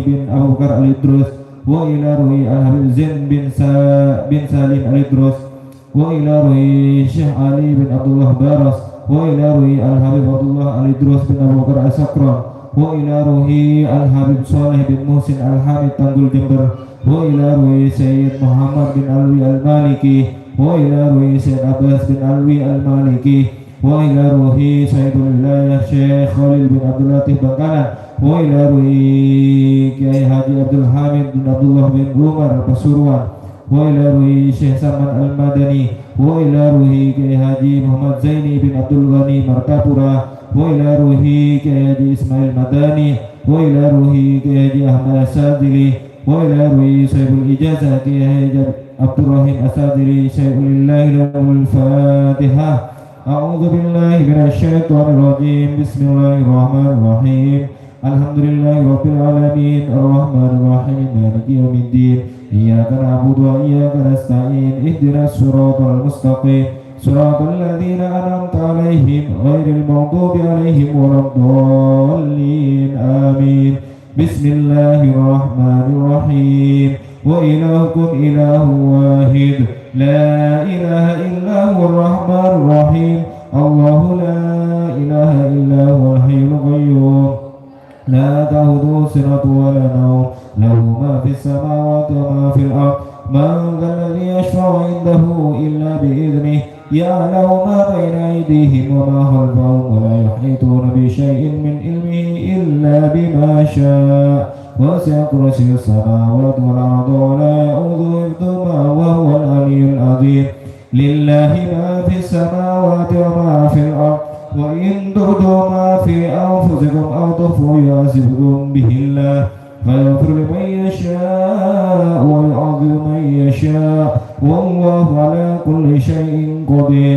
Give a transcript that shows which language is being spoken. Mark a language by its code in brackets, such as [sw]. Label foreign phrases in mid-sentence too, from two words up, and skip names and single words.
[ar] bin Abu Bakar al-Idrus وإلى روح al-Habib Zain bin Salim al-Idrus وإلى روح Syekh Ali bin Abdullah Baras وإلى روح al-Habib Abdullah al-Idrus bin Abu Bakar al-Sakran وإلى روح al-Habib Saleh bin Muhsin al-Hamid Tanggul Jember وإلى روح Sayyid Muhammad bin Alwi al-Maliki وإلى روح Sayyid Abbas bin Alwi al-Maliki وإلى روح Sayyidul Wilayah Syekh Khalil bin Abdul Latif Bangkalan وإلى روح Kiai Haji Abdul Hamid bin Abdullah bin Umar Pasuruan وإلى روح Syekh Saman al-Madani وإلى روح Kiai Haji Muhammad Zaini bin Abdul Ghani Martapura وإلى روح Kiai Haji Ismail Madani وإلى روح Kiai Haji Ahmad Asadili وإلى روح Sayyidul Ijazah Kiai Haji Abdurrahim Asadili شيء لله لهم الفاتحة. أعوذ بالله من الشيطان الرجيم. بسم الله الرحمن الرحيم. الحمد لله رب العالمين الرحمن الرحيم مالك يوم الدين. إياك نعبد وإياك نستعين. اهدنا الصراط المستقيم. صراط الذين أنعمت عليهم غير المغضوب عليهم ولا الضالين. Amin. بسم الله الرحمن الرحيم. وإلهكم إله واحد. لا إله إلا هو الرحمن الرحيم. الله لا إله إلا هو الحي القيوم. لا تأخذه سنة ولا نوم. له ما في السماوات وما في الأرض. من ذا الذي يشفع عنده إلا بإذنه. يعلم ما بين أيديهم وما خلفهم ولا يحيطون بشيء من علمه إلا بما شاء وسع كرسيه السماوات والأرض ولا يؤوده حفظهما وهو العلي العظيم لله ما في السماوات وما في الأرض وإن تبدوا ما في أنفسكم أو تخفوه يحاسبكم به الله فيغفر لمن يشاء ويعذب من يشاء والله على كل شيء قدير.